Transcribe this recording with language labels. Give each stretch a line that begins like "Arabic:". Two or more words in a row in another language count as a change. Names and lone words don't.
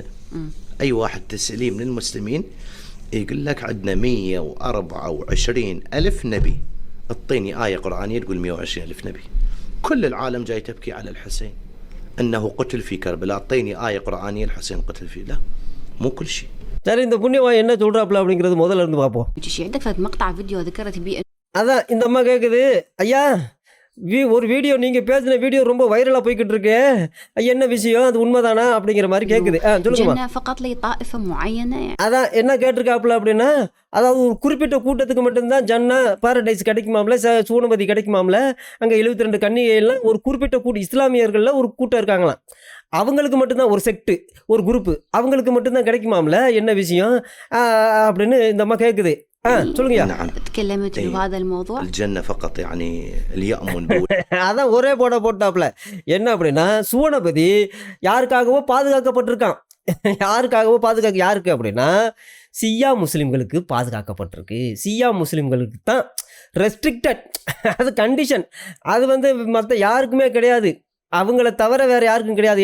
Arabic: أي واحد تسأليه من المسلمين يقول لك عندنا 124 ألف نبي. اعطيني آية قرآنية تقول 120 ألف نبي. كل العالم جاي تبكي على الحسين أنه قتل في كربلاء، اعطيني آية قرآنية الحسين قتل فيه. لا، مو كل شيء.
Tamil: சரி, இந்த புண்ணியவான் என்ன சொல்கிறாப்புல அப்படிங்கிறது முதல்ல இருந்து பார்ப்போம்.
Arabic: عندك في مقطع فيديو ذكرت به.
Tamil: அதான் இந்த அம்மா கேட்குது, ஐயா ஒரு வீடியோ நீங்கள் பேசின வீடியோ ரொம்ப வைரலாக போய்கிட்டு இருக்கு, என்ன விஷயம், அது உண்மைதானா அப்படிங்கிற மாதிரி கேட்குது. சொல்லுங்கம்மா. அதான் என்ன கேட்டிருக்காப்புல அப்படின்னா, அதாவது ஒரு குறிப்பிட்ட கூட்டத்துக்கு மட்டும்தான் ஜன்னா பாரடைஸ் கிடைக்குமாம்ல, சூனபதி கிடைக்குமாம்ல. அங்கே 72 கன்னிகைலாம் ஒரு குறிப்பிட்ட இஸ்லாமியர்களில் ஒரு கூட்டம் இருக்காங்களாம். அவங்களுக்கு மட்டும்தான், ஒரு செக்ட்டு, ஒரு குரூப்பு, அவங்களுக்கு மட்டும்தான் கிடைக்குமாம்ல, என்ன விஷயம் அப்படின்னு இந்த அம்மா கேட்குது. சொல்லுங்க.
Arabic: تكلمت بهذا الموضوع. الجنة فقط يعني اللي يأمن
Tamil: அதான் ஒரே போட்டாப்ல. என்ன அப்படின்னா, சூனபதி யாருக்காகவோ பாதுகாக்கப்பட்டிருக்கான். யாருக்கு அப்படின்னா சியா முஸ்லிம்களுக்கு பாதுகாக்கப்பட்டிருக்கு. சியா முஸ்லிம்களுக்கு தான் ரெஸ்ட்ரிக்டட், அது கண்டிஷன். அது வந்து மற்ற யாருக்குமே கிடையாது, அவங்கள தவிர வேறு யாருக்கும் கிடையாது.